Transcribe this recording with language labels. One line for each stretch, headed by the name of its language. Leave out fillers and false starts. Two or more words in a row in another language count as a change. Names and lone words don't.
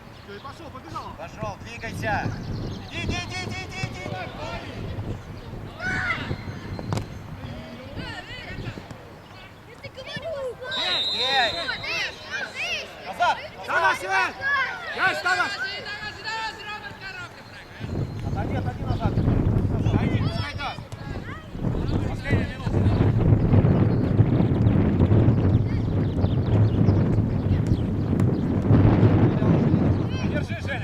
Russian: Пошел, двигайся. Иди. Ей! Назад!
Estonian: Tagasi veel! Jälle tagasi!
Russian: Отойди назад. Пойди, пускай даст. Последний минут. Держи, Женя.